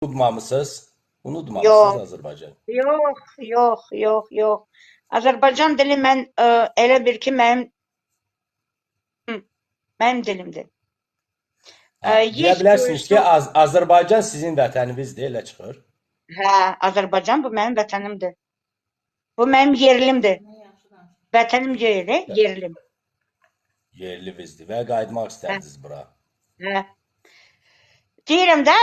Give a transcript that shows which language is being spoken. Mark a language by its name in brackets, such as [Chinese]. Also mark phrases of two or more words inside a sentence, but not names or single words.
[Azerbaijani] Unutmamısınız. Unutmamısınız Yox, Azərbaycan. yox. Azərbaycan dili elə bir ki, mənim dilimdir. Deyə [Russian] Есть [Azerbaijani] bilərsiniz ki, [Russian] kое-что. [Azerbaijani] Azərbaycan sizin vətəninizdir, elə çıxır. Hə, Azərbaycan bu mənim vətənimdir. Bu mənim yerlimdir. Vətənim deyil, yerlim. Yerlivinizdir və qayıtmaq Hə, istərdiniz bura. hə. Deyirəm də,